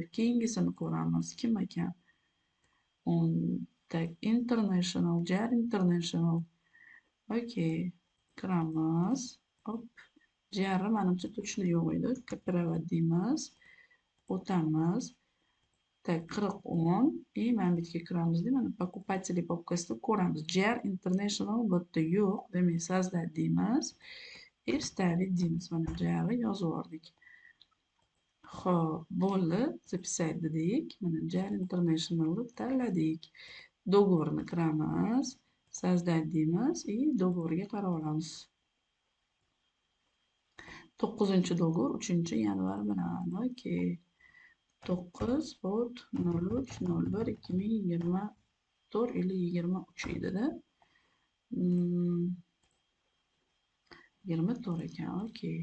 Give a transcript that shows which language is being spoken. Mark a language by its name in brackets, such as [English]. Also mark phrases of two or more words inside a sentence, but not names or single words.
[Uzbek] Keyingisini ko'ramiz. Kim ekan? Tak, International, Jar International. Okey. Kiramiz. Hop. Jarni manimcha точно yo'q edi. Kopировать deymiz. O'tamiz. [Russian] Так, 40-10. [Uzbek] И mana bu yerga kiramizda, mana покупатели papkasida ko'ramiz. Jar International bu yerda yo'q. Demak, создать deymiz. [Russian] И вставить [Uzbek] deymiz. Mana jarni yozib yubordik. Xo'p, bo'ldi. Записать dedik. Mana Jar Internationalni tanladik. Договорni kiramiz. Создать deymiz. И договорga qarab olamiz. 9-dogovor 3-yanvar bilan. Okey. 9/03/01/2024 или 23 edi-da. 24 ekan. Okey.